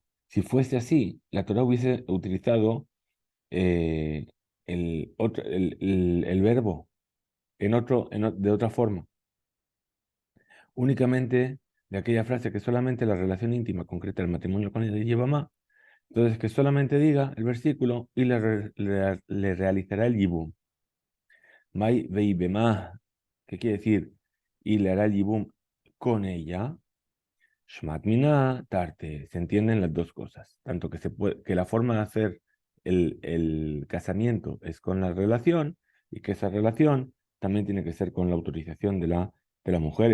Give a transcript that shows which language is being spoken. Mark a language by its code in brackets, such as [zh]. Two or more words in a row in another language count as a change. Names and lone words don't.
[es] Si fuese así, la Torah hubiese utilizado eh, el verbo de otra forma. Únicamente de aquella frase que solamente la relación íntima concreta el matrimonio con el lleva más. Entonces, que solamente diga el versículo y le realizará el yibum. [arc] מאי ויבמה, [es] ¿qué quiere decir? Y le hará el yibum con ella. [arc] שמעת מינה תרתי. [es] Se entienden las dos cosas. Tanto que la forma de hacer el casamiento es con la relación y que esa relación también tiene que ser con la autorización de la mujer.